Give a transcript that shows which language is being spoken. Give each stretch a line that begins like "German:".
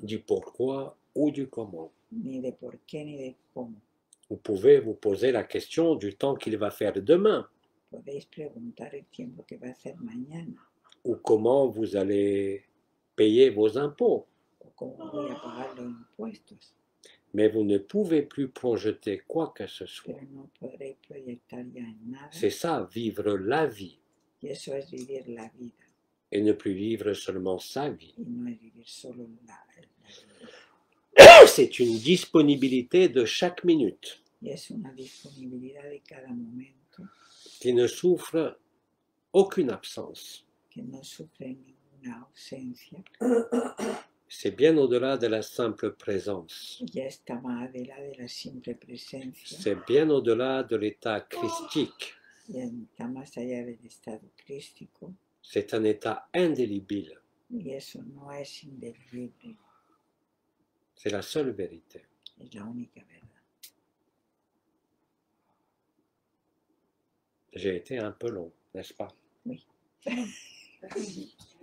French: du pourquoi ou du comment.
Spanish: ni de por qué ni de cómo.
French: Vous pouvez vous poser la question du temps qu'il va faire demain,
Spanish: Podéis preguntar el tiempo que va a hacer mañana,
French: ou comment vous allez payer vos impôts,
Spanish: o cómo voy a pagar los impuestos,
French: mais vous ne pouvez plus projeter quoi que ce soit.
Spanish: pero no podréis proyectar ya en nada.
French: C'est ça, vivre la vie,
Spanish: Y eso es vivir la vida,
French: et ne plus vivre seulement sa vie.
Spanish: y no es vivir solo la vida.
French: C'est une disponibilité de chaque minute
Spanish: Y es una disponibilidad de cada momento
French: qui ne souffre aucune absence.
Spanish: que no sufre ninguna ausencia.
French: C'est bien au-delà de la simple présence.
Spanish: Ya está más adelante de la simple presencia,
French: C'est bien au-delà de l'état christique.
Spanish: ya está más allá del estado crístico,
French: C'est un état indélébile.
Spanish: y eso no es indeleble,
French: C'est la seule vérité.
Spanish: es la única verdad.
French: J'ai été un peu long, n'est-ce pas? Merci.